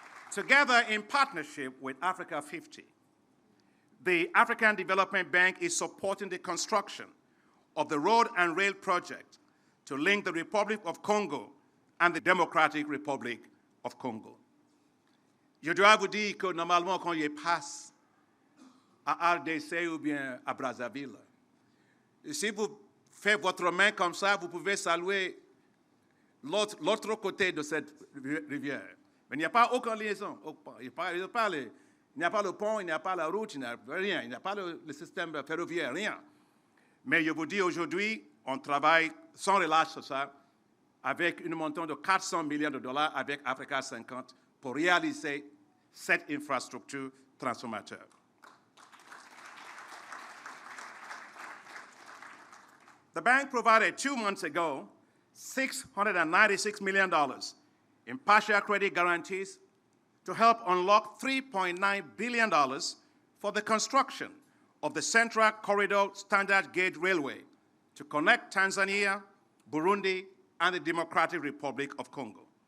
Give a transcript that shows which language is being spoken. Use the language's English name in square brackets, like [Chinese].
[English] Together, in partnership with Africa 50, the African Development Bank is supporting the construction of the road and rail project to link the Republic of Congo and the Democratic Republic of Congo. [French] Je dois vous dire que normalement, quand je passe à RDC ou bien à Brazzaville, si vous faites votre main comme ça, vous pouvez saluer l'autre côté de cette rivière. Mais il n'y a pas aucune liaison. Il n'y a pas le pont, il n'y a pas la route, il n'y a rien. Il n'y a pas le système ferroviaire, rien. Mais je vous dis aujourd'hui, on travaille sans relâche sur ça, avec un montant de $400 millions avec Africa 50 pour réaliser cette infrastructure transformateur. [English] The bank provided 2 months ago $696 million in partial credit guarantees to help unlock $3.9 billion for the construction of the Central Corridor Standard Gauge Railway to connect Tanzania, Burundi, and the Democratic Republic of Congo.